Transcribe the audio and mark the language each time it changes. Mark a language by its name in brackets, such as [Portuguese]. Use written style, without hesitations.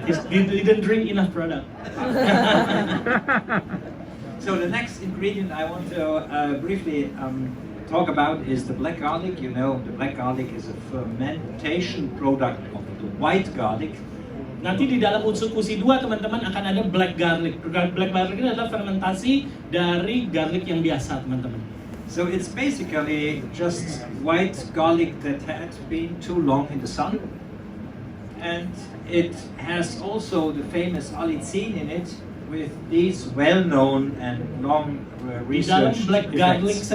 [English] He didn't drink enough product. So the next ingredient I want to briefly talk about is the black garlic. You know, the black garlic is a fermentation product of the white garlic. [Indonesian] Nanti di dalam Utsukushhii 2 teman-teman akan ada black garlic. Black garlic ini adalah fermentasi dari garlic yang biasa teman-teman. [English] So it's basically just white garlic that had been too long in the sun. And it has also the famous allicin in it with these well-known and long research [Indonesian] Di dalam black garlic [English] effects.